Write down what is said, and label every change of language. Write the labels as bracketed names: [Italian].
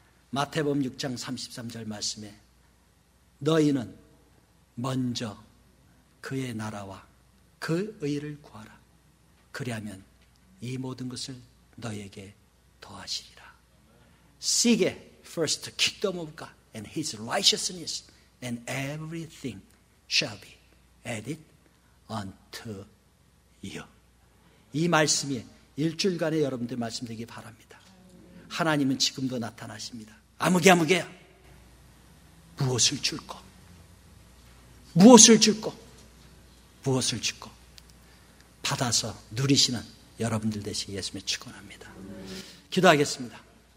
[Korean] 마태복음 6장 33절 말씀에 너희는 먼저 그의 나라와 그 의를 구하라. 그리하면 이 모든 것을 너에게 더하시리라. [English] Seek first the kingdom of God and His righteousness, and everything shall be added unto you. [Korean] 이 말씀이 일주일간에 여러분들 말씀되기 바랍니다. 하나님은 지금도 나타나십니다. 아무개야 무엇을 줄고 무엇을 줄고 무엇을 줄고 받아서 누리시는 여러분들 되시기 예수님의 축원합니다. 기도하겠습니다.